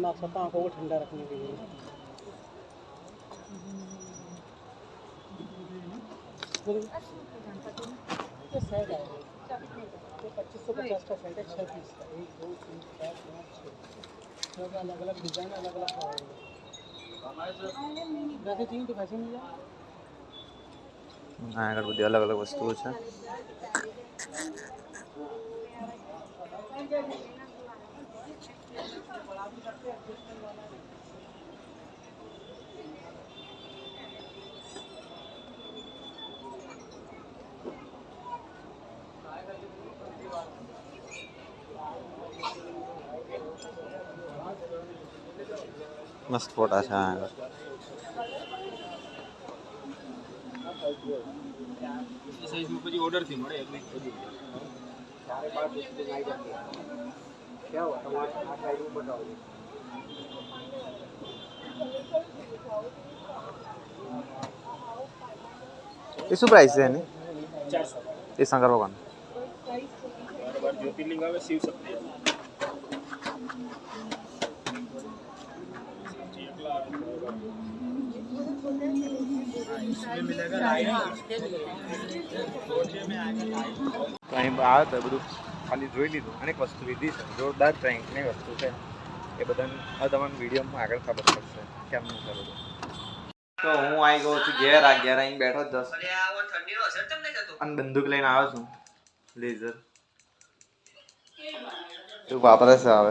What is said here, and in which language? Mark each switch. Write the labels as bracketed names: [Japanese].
[Hindi] आंखों को ठंडा रखने के लिए सेट है 2550 का सेट है 6 पीस का 1 2 3 4 5 6 सब अलग अलग डिजाइन अलग अलग वैसे चाहिए तो वैसे मिल जाए [Gujarati] આગળ બધી અલગ અલગ વસ્તુઓ છે મસ્ત ફોટા છે આગળ [Hindi] साइज में [Gujarati] પછી ઓર્ડર થી મળે એટલે બધું ચારે બાર ડિસ્પ્લે આવી જશે [Hindi] क्या हुआ [Gujarati] તમારે આ સાઈડ ઉપર બતાવો ये શું પ્રાઇસ છે એની 400 એ શંકર ભગવાન [Hindi] बार ज्योतिर्लिंग આવે शिव शक्ति इसमें मिलेगा लाइट [Gujarati] અહીં આવે તો બધું ખાલી જોઈ લીધું અનેક વસ્તુ લીધી છે જોરદાર પ્રેન્કની વસ્તુ છે એ બધાને હવે તમને વિડીયોમાં આગળ ખબર પડશે કેમનું છે બધું તો હું આવી ગયો છું ઘેર આવીને બેઠો જ અને બંદૂક લઈને આવ્યો છું લેઝર તું વાપરે છે હવે